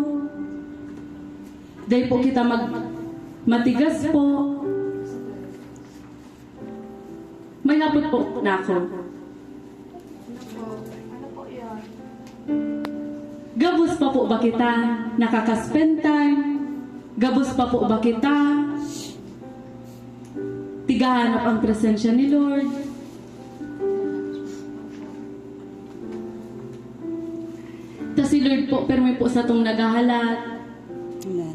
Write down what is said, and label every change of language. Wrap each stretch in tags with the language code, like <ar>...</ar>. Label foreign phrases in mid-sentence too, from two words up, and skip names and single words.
<bik>Dahil po kita matigas po. May hapot po na ako. Ano po yan? Gabos pa po ba kita nakaka-spend time? Gabos pa po ba kita tigahanap ang presensya ni Lord? Ta si Lord po, permi po sa tong nagahalat. Amen.</bik>